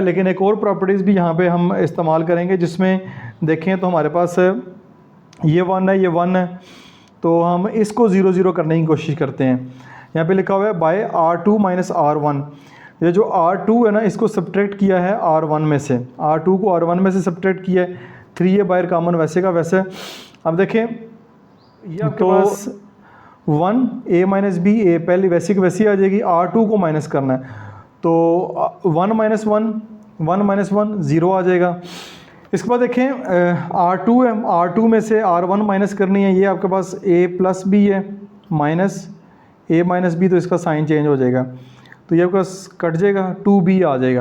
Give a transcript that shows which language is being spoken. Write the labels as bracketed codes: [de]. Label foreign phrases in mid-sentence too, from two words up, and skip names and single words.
[hi] लेकिन एक और प्रॉपर्टीज़ भी यहाँ पे हम इस्तेमाल करेंगे, जिसमें देखें तो हमारे पास ये 1 है, ये 1 है, तो हम इसको 0 0 करने की कोशिश करते हैं। यहाँ पे लिखा हुआ है बाय R2 - R1। ये जो R2 है ना, इसको सब्ट्रैक्ट किया है R1 में से, R2 को R1 में से सब्ट्रैक्ट किया है, 3a बाहर कॉमन वैसे का वैसे। अब देखें, ये आपके पास 1 a - b a पहले वैसी की वैसी आ जाएगी, R2 को माइनस करना है, तो 1 - 1 0 आ जाएगा। इसके बाद देखें R2 है, R2 में से R1 माइनस करनी है, ये आपके पास a + b है, माइनस a - b, तो इसका [en] sign change [hi] हो जाएगा, तो ये आपके पास कट जाएगा, 2b आ जाएगा।